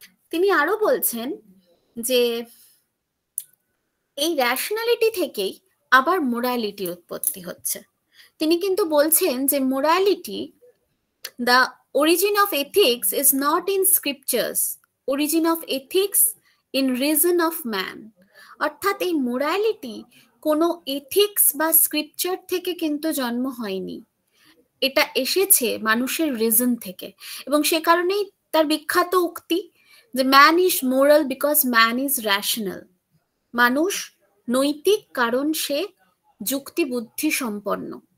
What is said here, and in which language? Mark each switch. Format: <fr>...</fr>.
<bn>তিনি আরো বলছেন যে এই র্যাশনালিটি থেকেই আবার মোরালিটির উৎপত্তি হচ্ছে। তিনি কিন্তু বলছেন যে morality,</bn> <en>the origin of ethics is not in scriptures, origin of ethics in reason of man.</en> <bn>অর্থাৎ এই মোরালিটি কোনো এথিক্স বা স্ক্রিপচার থেকে কিন্তু জন্ম হয়নি, এটা এসেছে মানুষের রিজন থেকে। এবং সে কারণেই তার বিখ্যাত উক্তি যে</bn> <en>Man is moral because man is rational.</en> <bn>মানুষ নৈতিক কারণ সে যুক্তি বুদ্ধি সম্পন্ন।</bn>